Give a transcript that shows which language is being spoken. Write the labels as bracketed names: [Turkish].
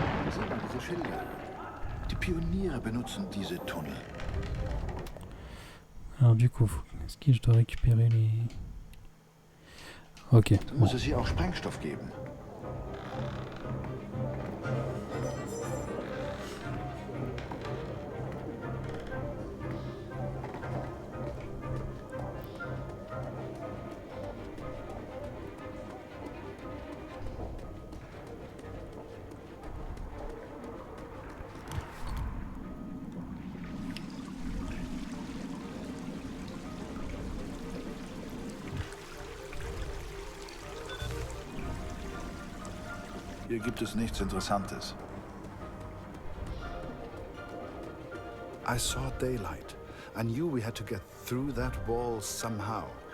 [German] Sieh mal diese Schilder. Die Pioniere benutzen diese Tunnel. [French] Alors du coup, est-ce que je dois récupérer les... Ok. [German] Dann muss es hier auch Sprengstoff geben. Hier gibt es nichts Interessantes. [English] I saw daylight. I knew we had to get through that wall somehow.